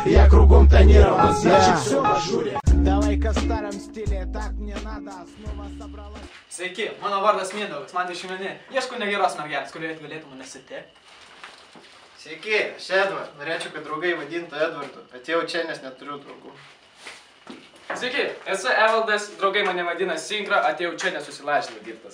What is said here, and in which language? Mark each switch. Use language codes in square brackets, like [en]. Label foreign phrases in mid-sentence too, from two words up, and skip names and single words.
[ru] кругом тонировано, значит все в ажуре. Давай-ка в старом стиле, так мне надо, снова собралась. [lt] Sveiki, mano vardas Mindaugas, man 21, ieškau negeros mergelės, kurioje galėtų mane sutikti. Sveiki, aš Edvard. Norėčiau, kad draugai vadintų Edvardu. Atėjau čia, nes neturiu draugų. Sveiki, esu Evaldas, draugai mane vadina Sinkra, atėjau čia nesusilažinau girtas.